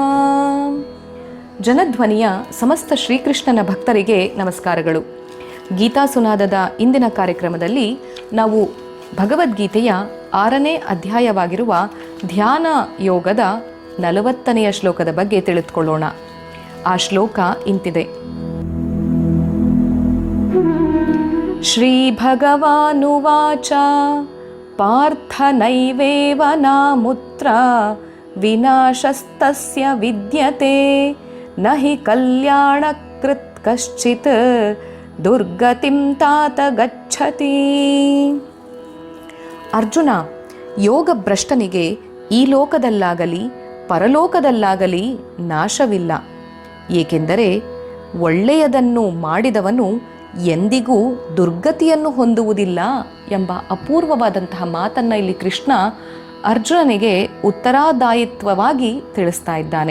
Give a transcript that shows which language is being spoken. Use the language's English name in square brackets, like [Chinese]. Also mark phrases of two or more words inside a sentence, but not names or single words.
[Kannada] ಜನಧ್ವನಿಯ ಸಮಸ್ತ ಶ್ರೀಕೃಷ್ಣನ ಭಕ್ತರಿಗೆ ನಮಸ್ಕಾರಗಳು. ಗೀತಾ ಸುನಾದದ ಇಂದಿನ ಕಾರ್ಯಕ್ರಮದಲ್ಲಿ ನಾವು ಭಗವದ್ಗೀತೆಯ 6ನೇ ಅಧ್ಯಾಯವಾಗಿರುವ ಧ್ಯಾನ ಯೋಗದ 40ನೆಯ ಶ್ಲೋಕದ ಬಗ್ಗೆ ತಿಳಿದುಕೊಳ್ಳೋಣ. ಆ ಶ್ಲೋಕ ಇಂತಿದೆ. [Sanskrit] ಶ್ರೀ ಭಗವಾನುವಾಚ ಪಾರ್ಥ ನೈವೇವ ನಾಮುತ್ರ ವಿನಾಶಸ್ತಸ್ಯ ವಿದ್ಯತೆ ನಹಿ ಕಲ್ಯಾಣಕೃತ್ ಕಶ್ಚಿತ್ ದುರ್ಗತಿಂ ತಾತ ಗಚ್ಚತಿ. [Kannada] ಅರ್ಜುನ, ಯೋಗ ಭ್ರಷ್ಟನಿಗೆ ಈ ಲೋಕದಲ್ಲಾಗಲಿ ಪರಲೋಕದಲ್ಲಾಗಲಿ ನಾಶವಿಲ್ಲ. ಏಕೆಂದರೆ ಒಳ್ಳೆಯದನ್ನು ಮಾಡಿದವನು ಎಂದಿಗೂ ದುರ್ಗತಿಯನ್ನು ಹೊಂದುವುದಿಲ್ಲ ಎಂಬ ಅಪೂರ್ವವಾದಂತಹ ಮಾತನ್ನು ಇಲ್ಲಿ ಕೃಷ್ಣ ಅರ್ಜುನನಿಗೆ ಉತ್ತರದಾಯಿತ್ವವಾಗಿ ತಿಳಿಸ್ತಾ ಇದ್ದಾನೆ.